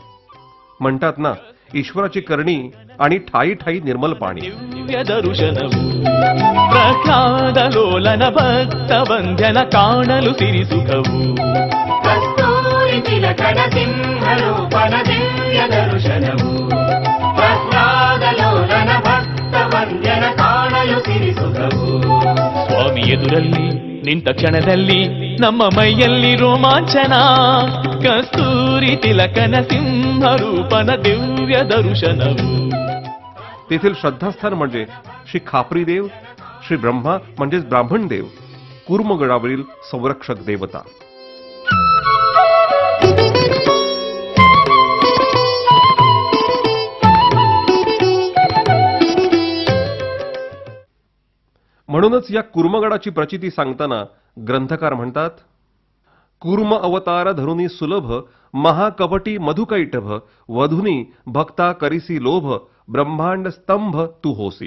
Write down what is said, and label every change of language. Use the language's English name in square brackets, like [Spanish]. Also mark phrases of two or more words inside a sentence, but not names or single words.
[Marathi] म्हणतात ना, ईश्वराची करणी आणि ठाई ठाई निर्मल पाणी. [Kannada] ಪ್ರಹ್ಲಾದಲೋಲನ ಭಕ್ತ ಬಂಧ್ಯನ ಕಾಣಲು ಸಿರಿ ಸುಖವು ಕಸ್ತೂರಿ ತಿಲಕನ ಸಿಂಹರೂಪನ ದಿವ್ಯ ದರ್ಶನವು ಪ್ರಹ್ಲಾದಲೋಲನ ಭಕ್ತ ಬಂಧ್ಯನ ಕಾಣಲು ಸಿರಿ ಸುಖವು. ಸ್ವಾಮಿ ಎದುರಲ್ಲಿ ನಿಂತ ಕ್ಷಣದಲ್ಲಿ ನಮ್ಮ ಮೈಯಲ್ಲಿ ರೋಮಾಂಚನ. ಕಸ್ತೂರಿ ತಿಲಕನ ಸಿಂಹರೂಪನ ದಿವ್ಯ ದರ್ಶನವು. [Marathi] तेथील श्रद्धास्थान म्हणजे श्री खापरी देव, श्री ब्रह्मा म्हणजेच ब्राह्मण देव, कुर्मगडावरील संरक्षक देवता. म्हणूनच या कुर्मगडाची प्रचिती सांगताना ग्रंथकार म्हणतात, कूर्म अवतार धरुनी सुलभ महाकपटी मधुकैटभ वधुनी भक्ता करिसी लोभ ब्रह्मांड स्तंभ तू होसी.